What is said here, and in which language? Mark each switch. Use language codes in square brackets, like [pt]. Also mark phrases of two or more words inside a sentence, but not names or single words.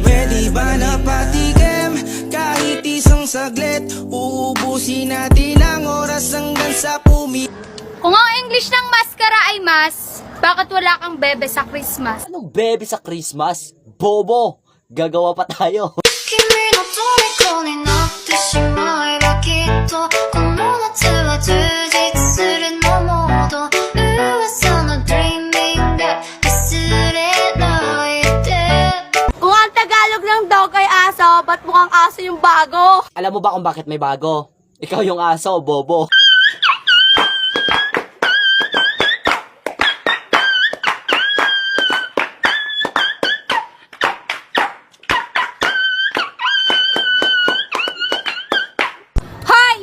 [tl] Pwede ba na patikim? Kahit isang saglit, uubusin natin ang oras hanggang sa Kung ang English ng maskara ay mas, bakit wala kang bebe sa Christmas? Anong bebe sa Christmas? Bobo! Gagawa pa tayo. [ja] 君の虜になってしまえばきっとこの夏は充実するのもっと噂の dreaming が忘れないで [tl] Kung ang Tagalog ng dog ay aso, ba't mukhang aso yung bago? Alam mo ba kung bakit may bago? Ikaw yung aso, bobo. Hoy!